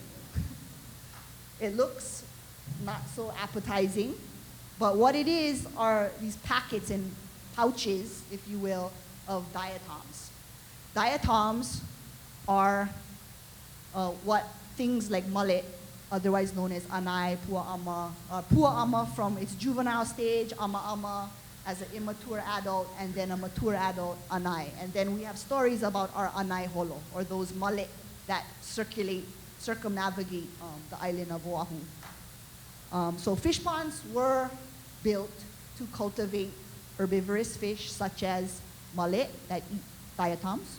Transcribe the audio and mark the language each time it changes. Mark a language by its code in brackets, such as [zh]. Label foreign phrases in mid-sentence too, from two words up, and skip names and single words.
[en] It looks not so appetizing, but what it is are these packets and pouches, if you will, of diatoms. Diatoms are what things like mullet, otherwise known as anai, pua'ama, pua'ama from its juvenile stage, ama'ama as an immature adult, and then a mature adult, anai. And then we have stories about our [haw] anai holo, [en] or those mullet that circumnavigate the island of Oahu. So fish ponds were built to cultivate herbivorous fish such as mullet that eat diatoms.